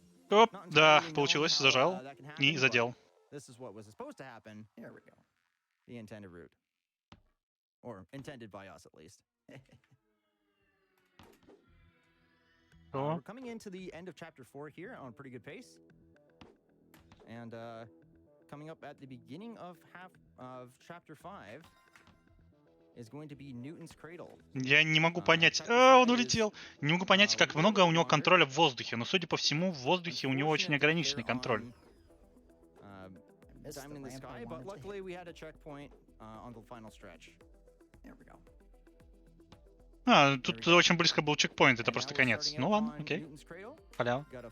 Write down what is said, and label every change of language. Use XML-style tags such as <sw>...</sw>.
<ru>Оп, да, получилось, зажал и задел.</ru> <en>The intended route. Or intended by us, at least. We're coming into the end of chapter 4 here on a pretty good pace. And coming up at the beginning of chapter 5 is going to be Newton's Cradle.</en> <ru>Я не могу понять. Он улетел. Не могу понять, как много у него контроля в воздухе. Но, судя по всему, в воздухе у него очень ограниченный контроль.</ru> <en>Diamond in the sky, but luckily we had a checkpoint on the final stretch. There we go.</en> <ru>А, тут очень близко был чекпоинт, это просто конец. Ну ладно, окей. Халява.</ru>